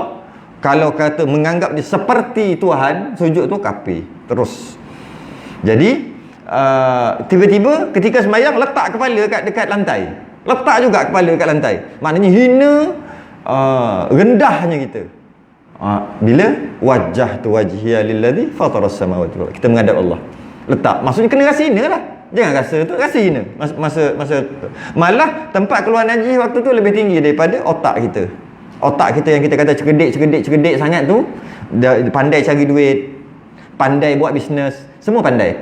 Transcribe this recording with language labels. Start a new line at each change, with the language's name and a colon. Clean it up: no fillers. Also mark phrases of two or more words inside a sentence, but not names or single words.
Malay: Kalau kata menganggap dia seperti Tuhan, sujud tu kafir terus. Jadi tiba-tiba ketika sembahyang letak kepala dekat lantai. Letak juga kepala dekat lantai. Maknanya hina, rendahnya kita. Bila wajah tu
Arabic: وجهي للذي فطر السماوات والأرض,
Malay: kita menghadap Allah. Letak. Maksudnya kena rasa hina lah. Jangan rasa tu, rasa hina. Masa malah tempat keluar najis waktu tu lebih tinggi daripada otak kita. Otak kita yang kita kata cerdik sangat tu, pandai cari duit, pandai buat bisnes, semua pandai.